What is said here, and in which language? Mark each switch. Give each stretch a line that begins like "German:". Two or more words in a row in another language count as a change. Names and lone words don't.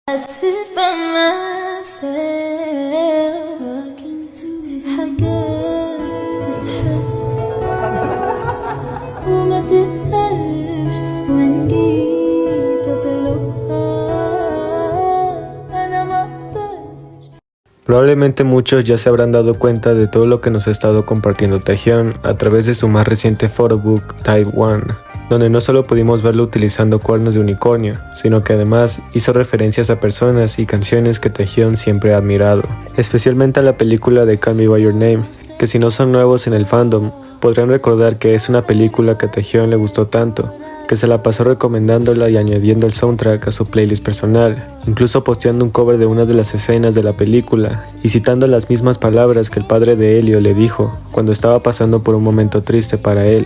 English: sit by myself talking to
Arabic: في حاجات تتحس وما تتقالش وإن جيت أطلبها أنا ما أقدرش.
Spanish: Probablemente muchos ya se habrán dado cuenta de todo lo que nos ha estado compartiendo Taehyun a través de su más reciente photobook Type 1, donde no solo pudimos verlo utilizando cuernos de unicornio, sino que además hizo referencias a personas y canciones que Taehyun siempre ha admirado, especialmente a la película de Call Me By Your Name, que si no son nuevos en el fandom, podrán recordar que es una película que a Taehyun le gustó tanto, que se la pasó recomendándola y añadiendo el soundtrack a su playlist personal, incluso posteando un cover de una de las escenas de la película y citando las mismas palabras que el padre de Elio le dijo cuando estaba pasando por un momento triste para él.